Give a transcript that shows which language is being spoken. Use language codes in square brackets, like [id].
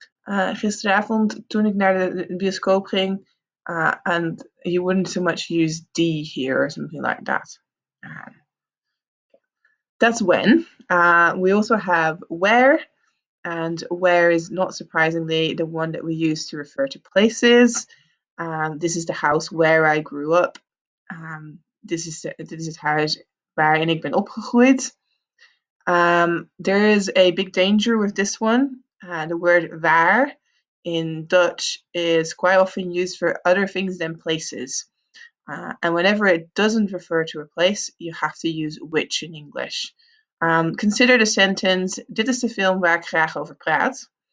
[nl] Gisteravond toen ik naar de bioscoop ging, [en] and you wouldn't so much use die here or something like that. That's when. We also have where, and where is not surprisingly the one that we use to refer to places. This is the house where I grew up. [nl] Dit is het huis waarin ik ben opgegroeid. [en] There is a big danger with this one. The word waar in Dutch is quite often used for other things than places. And whenever it doesn't refer to a place, you have to use which in English. Consider the sentence, [nl] dit is de film waar ik graag over praat.